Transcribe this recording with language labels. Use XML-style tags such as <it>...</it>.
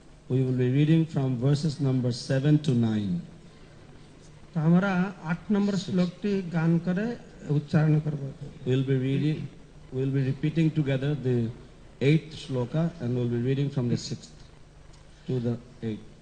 <en>We will be reading from verses number 7 to 9.</en> <bn>তো আমরা 8 নম্বর শ্লোকটি গান করে উচ্চারণ করব।</bn> <en>We'll be repeating together the 8th shloka and we'll be reading from the 6th to the 8th.</en>